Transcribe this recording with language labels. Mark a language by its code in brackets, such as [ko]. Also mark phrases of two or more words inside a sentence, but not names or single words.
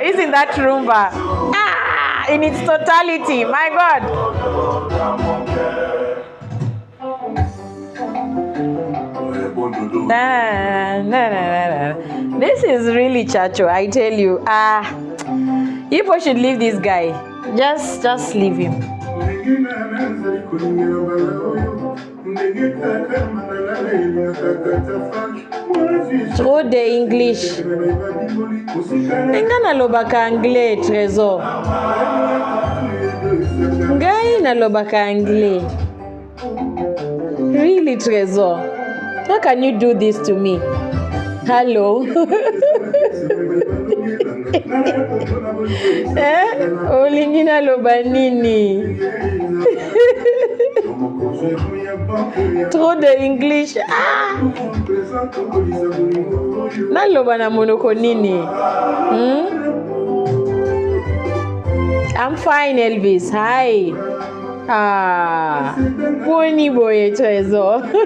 [en] Isn't that rumba? In its totality, my God. This is really chacho, I tell you. People should leave this guy. Just leave him. [fr] Trop de English. [ln] Nga nalobaka anglais, Trésor. Ngai nalobaka anglais. [en] Really, Trésor? How can you do this to me? Hello? [ln] Olingi naloba nini? [fr] Trop de English. [ln] Naloba na monoko nini? [en] I'm fine, Elvis. Hi. [ln] Boni boy, Trésor.